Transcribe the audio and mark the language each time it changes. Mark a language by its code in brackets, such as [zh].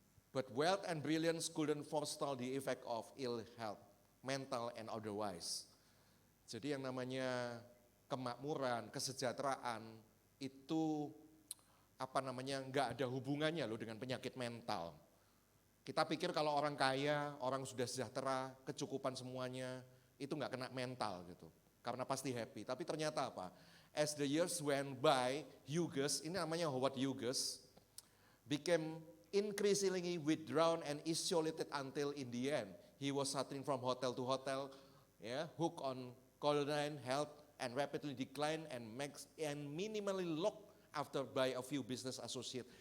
[en] But wealth and brilliance couldn't forestall the effect of ill health, mental and otherwise. [id] Jadi yang namanya kemakmuran, kesejahteraan itu nggak ada hubungannya loh dengan penyakit mental. Kita pikir kalau orang kaya, orang sudah sejahtera, kecukupan semuanya, itu nggak kena mental gitu. Karena pasti happy. Tapi ternyata apa? [en] As the years went by, Hughes, [id] ini namanya [en] Howard Hughes, became increasingly withdrawn and isolated until in the end, he was shutting from hotel to hotel, hooked on cocaine, health, and rapidly declined and minimally locked after by a few business associates.